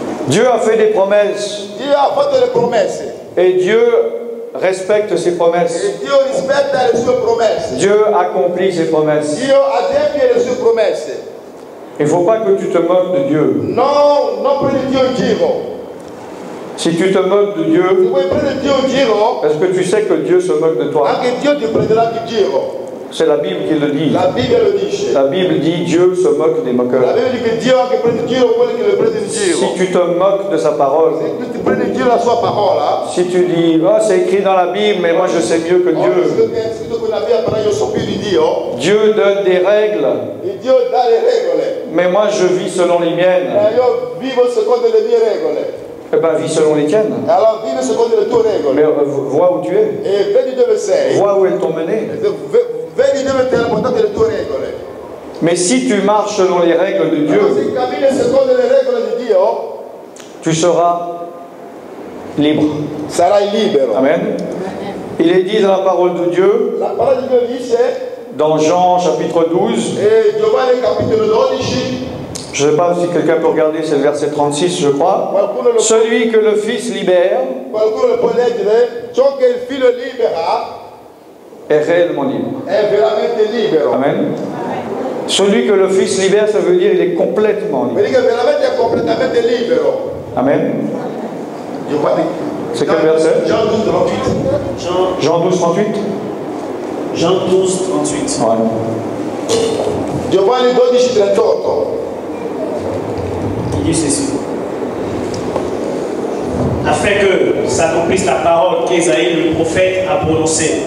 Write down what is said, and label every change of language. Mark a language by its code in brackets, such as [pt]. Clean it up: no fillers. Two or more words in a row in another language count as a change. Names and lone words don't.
[fr] Dieu a fait des promesses. [it] Dio ha fatto le promesse. [fr] Et Dieu respecte ses promesses. [it] E Dio rispetta le sue promesse. [fr] Dieu accomplit ses promesses. [it] Dio adempie le sue promesse. [fr] Il ne faut pas que tu te moques de Dieu. [it] Non prendi Dio in giro. [fr] Si tu te moques de [it] Se [fr] Dieu, [it] vuoi prendere Dio in giro, [fr] est-ce que tu sais que Dieu se moque de toi? [it] anche Dio ti prenderà in giro. [fr] C'est la Bible qui le dit. [it] La Bibbia lo dice. [fr] La Bible dit Dieu se moque des [it] La [fr] moqueurs. [it] Bibbia dice che Dio anche prende in giro quelli che le prende in giro. [fr] Si tu te moques de sa parole, [it] Se tu ti prendi in giro la sua parola, [fr] si tu dis oh, c'est écrit dans la Bible, mais moi je sais mieux que Dieu. [it] che è scritto con la Bibbia, però io so più di Dio. [fr] Dieu donne des règles, [it] E Dio dà le regole. [fr] mais moi je vis selon les miennes. [it] Io vivo secondo le mie regole. [fr] Eh bien, vis selon les tiennes. [it] E allora vivi secondo le tue regole. [fr] Mais vois où tu es. [it] E vedi dove sei. [fr] Vois où elles t'ont mené. [it] Vedi dove ti hanno portato le tue regole. [fr] Mais si tu marches selon les règles de [it] Però [fr] Dieu, [it] se cammini secondo le regole di Dio, [fr] tu seras libre. [it] sarai libero. Amen. [fr] Il est dit dans la parole de Dieu, [it] La parola di Dio dice, [fr] dans Jean chapitre 12, [it] e Giovanni capitolo 12, [fr] je ne sais pas si quelqu'un peut regarder, c'est le verset 36 je crois. Celui que le Fils libère [it] qualcuno lo può leggere, ciò che il figlio libera [fr] est réellement libre. [it] è veramente libero. Amen. [fr] Celui que le Fils libère, ça veut dire il est complètement libre. [it] Vedi che veramente è completamente libero. Amen. Giovanni, [fr] C'est quel verset? Jean 12, 38. Jean 12, 38. Jean 12, 38. Ouais. Giovanni 12, 38. Il dit ceci. Afin que s'accomplisse la parole qu'Ésaïe le prophète a prononcée.